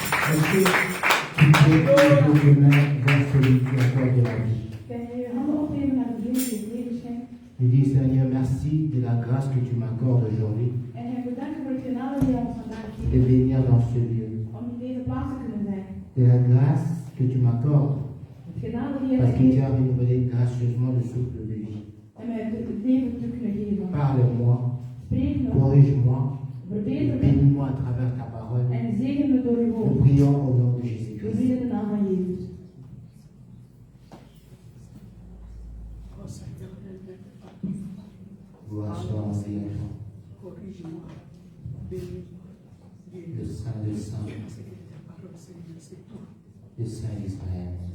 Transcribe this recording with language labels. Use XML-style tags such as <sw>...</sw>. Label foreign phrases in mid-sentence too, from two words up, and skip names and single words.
<fr>Est-ce que tu peux lever tes mains vers celui qui accorde la vie?</fr> <nl>Kan je je handen opgeven naar degene die het leven schenkt?</nl> <fr>Je dis, Seigneur, merci de la grâce que tu m'accordes aujourd'hui</fr> <nl>En je bedankt voor het genade die je ons vandaag</nl> <fr>de</fr> <nl>geeft.</nl> <fr>venir dans ce lieu.</fr> <nl>Om in deze plaats te kunnen zijn.</nl> <fr>De la grâce que tu m'accordes</fr> <nl>Het genade die je</nl> <fr>parce</fr> <nl>ons</nl> <fr>que tu</fr> <nl>geeft.</nl> <fr>as renouvelé gracieusement le souffle de vie.</fr> <nl>En mij het leven te kunnen geven.</nl> <fr>Parle-moi,</fr> <nl>Spreek me.</nl> <fr>corrige-moi,</fr> <nl>Verbeter me.</nl> <fr>bénis-moi à travers ta parole.</fr> <nl>En zegen me door uw</nl> <fr>Nous</fr> <nl>woord.</nl> <fr>prions au nom de</fr> <nl>We</nl> <fr>Jésus-Christ.</fr> <nl>bidden in de naam van Jezus.</nl> <fr>Gloire soit en Seigneur. Le Saint, le Saint, le Saint d'Israël.</fr>